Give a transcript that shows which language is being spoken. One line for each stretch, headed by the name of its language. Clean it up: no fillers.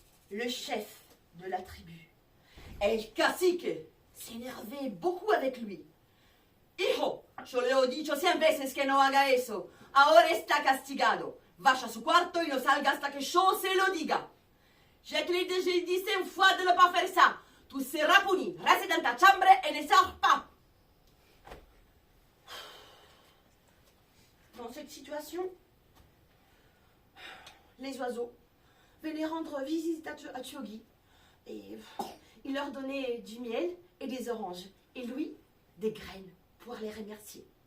French: Le chef de la tribu, El Cacique, s'énervait beaucoup avec lui.
Spanish: Hijo, yo le he dicho 100 veces que no haga eso. Ahora está castigado. Vaya a su cuarto y no salga hasta que yo se lo diga.
French: Je te l'ai déjà dit 100 fois de ne pas faire ça. Tu seras puni. Reste dans ta chambre et ne sors pas. Dans cette situation, les oiseaux venaient rendre visite à Chogi et il leur donnait du miel et des oranges et lui des graines pour les remercier.